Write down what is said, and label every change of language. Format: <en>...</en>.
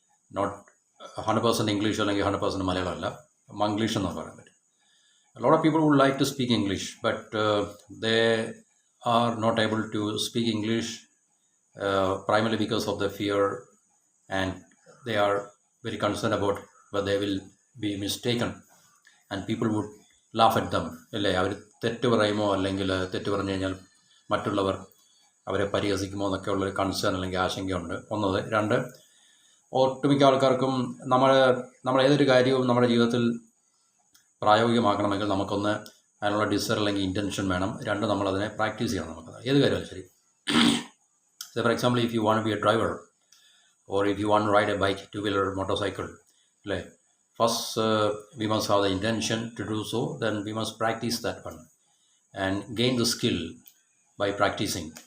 <ml>Not 100% English അല്ലെങ്കിൽ 100% മലയാളം അല്ല, മംഗ്ലീഷ് എന്ന് പറയാൻ പറ്റും.</ml> <en>A lot of people would like to speak English, but they are not able to speak English primarily because of the fear, and they are very concerned about whether they will be mistaken and people would laugh at them.</en> <ml>അല്ലേ, അവർ തെറ്റ് പറയുമോ അല്ലെങ്കിൽ തെറ്റ് പറഞ്ഞു കഴിഞ്ഞാൽ മറ്റുള്ളവർ അവരെ പരിഹസിക്കുമോ എന്നൊക്കെ ഉള്ളൊരു കൺസേൺ അല്ലെങ്കിൽ ആശങ്കയുണ്ട്. ഒന്നത്. രണ്ട്, ഒട്ടുമിക്ക ആൾക്കാർക്കും നമ്മൾ ഏതൊരു കാര്യവും നമ്മുടെ ജീവിതത്തിൽ പ്രായോഗികമാക്കണമെങ്കിൽ നമുക്കൊന്ന് അതിനുള്ള ഡിസയർ അല്ലെങ്കിൽ ഇൻറ്റൻഷൻ വേണം. രണ്ട്, നമ്മളതിനെ പ്രാക്ടീസ് ചെയ്യണം. നമുക്കത് ഏത് കാര്യമായാലും ശരി.</ml> <en>For example, if you want be a driver or if you want ride a bike, two wheeler motorcycle, അല്ലേ, first we must have the intention to do so, then we must practice that one and gain the skill by practicing.</en>